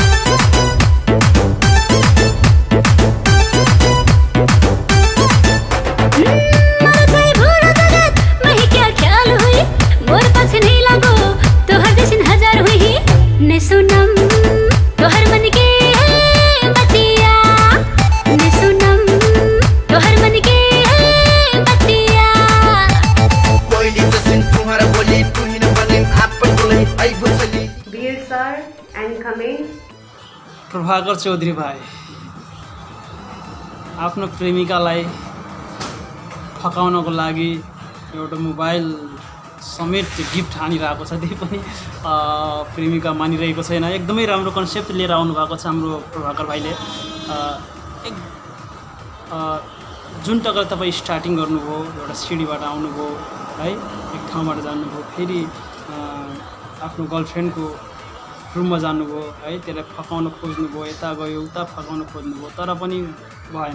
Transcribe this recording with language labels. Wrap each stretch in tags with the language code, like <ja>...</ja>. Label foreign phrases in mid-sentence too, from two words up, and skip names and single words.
<bho>मरो चाहे भूलो जगत वही क्या ख्याल हुई मोर पाछ नहीं लगो तो हर जैसन हजार हुई ने सुनम तो हर मन के बतिया ने सुनम तो हर मन के बतिया</bho> <en>Dear sir, and comment.</en> <ne>प्रभाकर चौधरी भाइ आफ्नो प्रेमिकालाई फकाउनको लागि एउटा मोबाइल समेत गिफ्ट हानिरहेको छ, त्यही पनि प्रेमिका मानिरहेको छैन। एकदमै राम्रो कन्सेप्ट लिएर आउनु भएको छ हाम्रो प्रभाकर भाइले। जुन टक्कर तपाईँ स्टार्टिङ गर्नुभयो, एउटा सिडीबाट आउनुभयो है, एक ठाउँबाट जानुभयो, फेरि आफ्नो गर्लफ्रेन्डको रुममा जानुभयो है, त्यसलाई फकाउन खोज्नुभयो, यता गयो उता फकाउन खोज्नुभयो, तर पनि भएन।</ne>